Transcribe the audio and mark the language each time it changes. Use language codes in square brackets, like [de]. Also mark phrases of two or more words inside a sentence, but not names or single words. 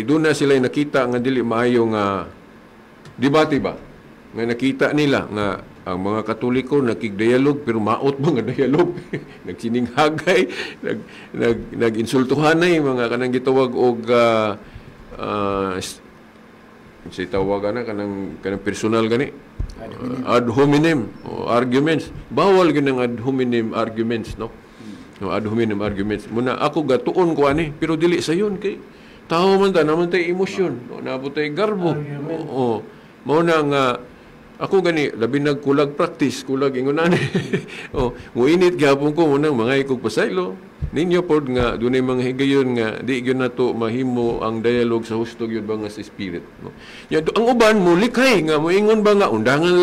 [ceb] doon na sila nakita nga dili maayo nga debate ba nga nakita nila nga ang mga Katoliko nakig-dialog pero maot mga dialog nagsininghagay nag-insultuhanay mga kanang gitawag og si tawagan na kanang personal gani [en] ad hominem arguments [ceb] bawal ganang [en] ad hominem arguments no ad hominem arguments [ceb] muna ako gatuon ko ani pero dili sayon kay tao man ta naman tay emosyon naabot tay garbo mao na nga ako gani labi nagkulag practice kulag ingon ani muinit gyapon ko munang mga ikog pasaylo ninyo pod nga dunay mga higayon nga di gyud nato mahimo ang dialogue sa husto gyud ba nga sa spirit no ang uban mo likhay nga moingon ba nga undangan